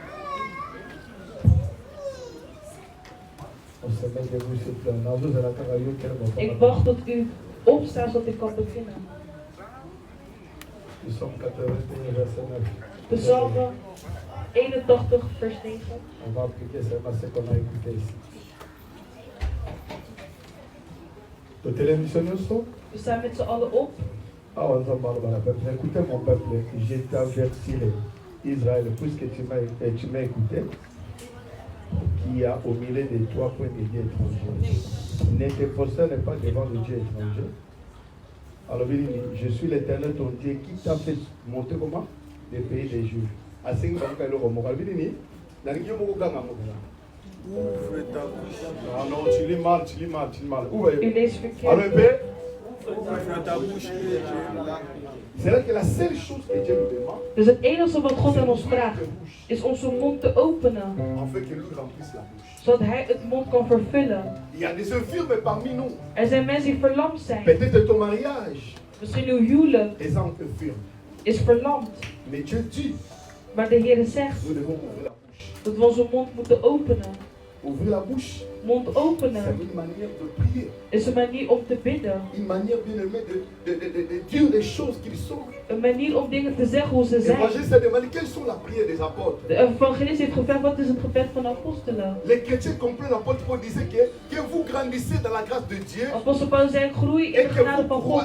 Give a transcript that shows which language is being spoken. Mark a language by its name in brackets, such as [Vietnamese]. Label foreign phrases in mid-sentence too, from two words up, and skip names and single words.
[Dutch] Ik wacht tot u opstaat zodat ik kan beginnen. Psalm 81 vers 9. We staan met z'n allen op. [French] Écoutez mon peuple, je t'avertirai, Israël, puisque tu m'as écouté, qui a au milieu de toi point de Dieu étranger. Ne te prosterne pas devant le Dieu étranger. Alors, je suis l'Éternel ton Dieu qui t'a fait monter comment? Des pays des Juifs. Ouvre ta bouche. Non, tu lis mal. Alors, ouvre ta bouche. C'est là que la seule chose que Dieu nous demande. [Dutch] Dus het enige wat God aan ons vraagt, is onze mond te openen. Zodat Hij het mond kan vervullen. Er zijn mensen die verlamd zijn. [French] Peut-être ton mariage. [Dutch] Misschien uw huwelijk is verlamd. Maar de Heer zegt dat we onze mond moeten openen. [French] Ouvrir la bouche. [Dutch] Mond openen is een manier om te bidden. Een manier om dingen te zeggen hoe ze zijn. De evangelist heeft gevraagd wat is het gebed van de apostelen. Apostel Paulus zei groei in de genade van God.